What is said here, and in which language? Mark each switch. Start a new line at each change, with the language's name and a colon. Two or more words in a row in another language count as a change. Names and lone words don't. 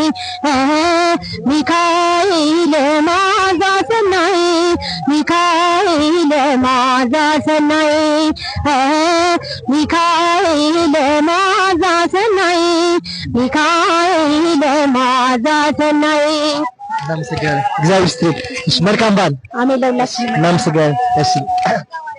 Geez: ሚካኤል ማዛ ሰናይ ሚካኤል ማዛ ሰናይ ሚካኤል ማዛ ሰናይ ሚካኤል ማዛ ሰናይ
Amharic: እናመሰግናለን። እግዚአብሔር ይስጥልኝ። መልካም በዓል። አሜን ለሁላችንም። እናመሰግናለን። እሺ